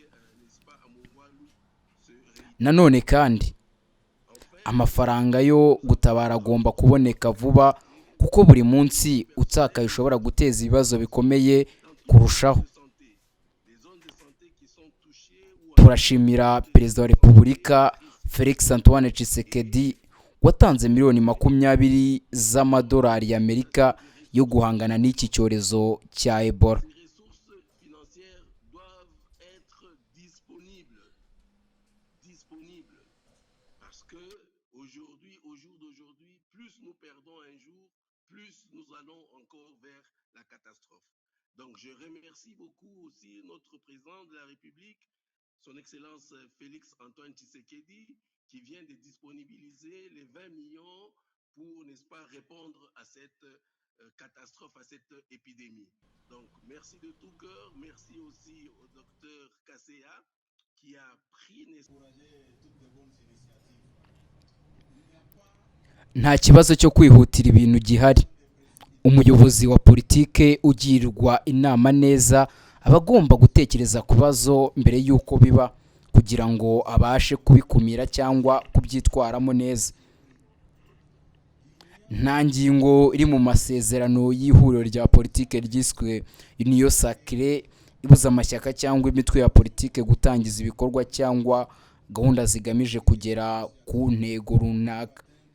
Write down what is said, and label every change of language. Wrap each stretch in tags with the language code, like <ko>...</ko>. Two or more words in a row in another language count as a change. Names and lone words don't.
<rw>Nanone kandi amafaranga yo gutabara agomba kuboneka vuba, kuko buri munsi utakaye ushobora guteza ibibazo bikomeye kurushaho. Turashimira Perezida wa Repubulika Felix Antoine Tshisekedi watanze miliyoni 20 z'amadolari y'Amerika yo guhangana n'iki cyorezo cya Ebola.</rw> <fr>les ressources financières doivent être disponibles. Parce que aujourd'hui, au jour d'aujourd'hui, plus nous perdons un jour, plus nous allons encore vers la catastrophe. Donc je remercie beaucoup aussi notre président de la République, son Excellence Félix Antoine Tshisekedi, qui vient de disponibiliser les 20 millions pour, n'est-ce pas, répondre à cette catastrophe, à cette épidémie. Donc, merci de tout cœur. Merci aussi au docteur Kasséa qui a pris toutes de bonnes initiatives.</fr> <rw>nta kibazo cyo kwihutira ibintu gihari. Umuyobozi wa politike ugirwa inama neza aba agomba gutekereza ku bibazo mbere y'uko biba kugira ngo abashe kubikumira cyangwa kubyitwaramo neza. Nta ngingo iri mu masezerano y'ihuriro rya politike ryiswe Union Sacrée ibuza amashyaka cyangwa imitwe ya politike gutangiza ibikorwa cyangwa gahunda zigamije kugera ku ntego runaka.</rw>